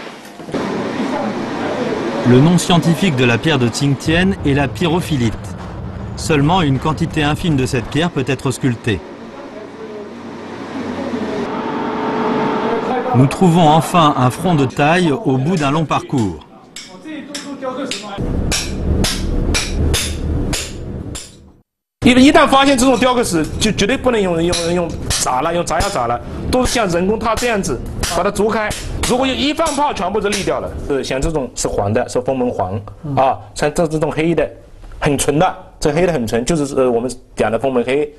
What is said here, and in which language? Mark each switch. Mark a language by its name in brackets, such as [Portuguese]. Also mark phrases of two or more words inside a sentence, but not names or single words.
[French] Le nom scientifique de la pierre de Tsingtien est la pyrophilite. Seulement une quantité infime de cette pierre peut être sculptée. Nous trouvons enfin un front de taille au bout d'un long parcours. [Chinese] 一旦发现这种雕刻石，就绝对不能用砸了，用砸了，都是像人工它这样子把它凿开。如果一放炮，全部都裂掉了。像这种是黄的，是枫门黄啊，像这种黑的，很纯的，这黑的很纯，就是我们讲的枫门黑。